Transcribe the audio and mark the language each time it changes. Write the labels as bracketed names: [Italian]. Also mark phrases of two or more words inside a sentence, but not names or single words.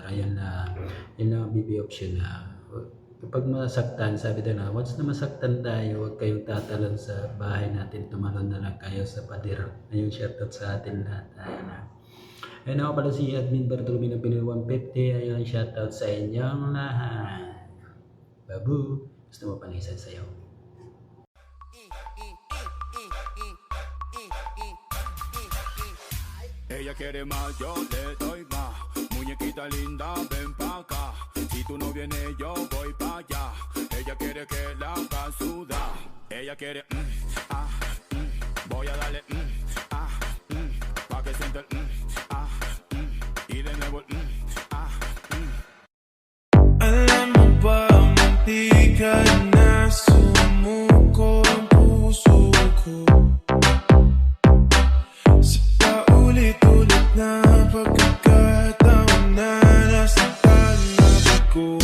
[Filipino] Ayun na, yun lang ang BB Option na kapag masaktan, sabi na once na masaktan tayo, huwag kayong tatalon sa bahay natin, tumalon na lang kayo sa pader. Ayun, shoutout sa atin lahat. Ayun na. Ayun ako pala si Admin Bartolome ng Pinoy 150. Ayun, shoutout sa inyong lahat. Babu, gusto mo pang isa sa'yo. [Spanish] Ella quiere más, yo le doy más. Muñequita linda, ven pa' acá. Si tú no vienes, yo voy pa' allá. Ella quiere que la haga sudar. Ella quiere, voy a darle, pa' que sienta el, y de nuevo el, [Filipino] Alam mo ba, mantika na sumuko ang puso ko sa paulit-ulit na pagkakataon na nasaktan na ako.